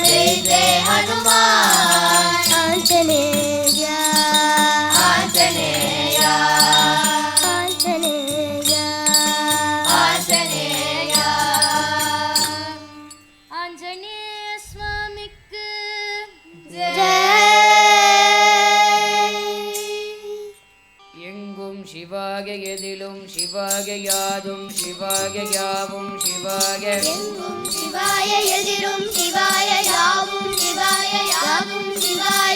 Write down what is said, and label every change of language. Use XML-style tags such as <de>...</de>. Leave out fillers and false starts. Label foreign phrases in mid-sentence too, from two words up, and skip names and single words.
<hi>जय जय हनुमान आंजनेय आंजनेय आंजनेय आंजनेय आंजनेय स्वामिक्कु जय</hi> <ta>எங்கும் சிவாய எதிலும் சிவாய யாதும் சிவாய யாவும் சிவாய எங்கும் சிவாய எதிரும் சிவாய யாவும் சிவாய யாவும் சிவாய</ta>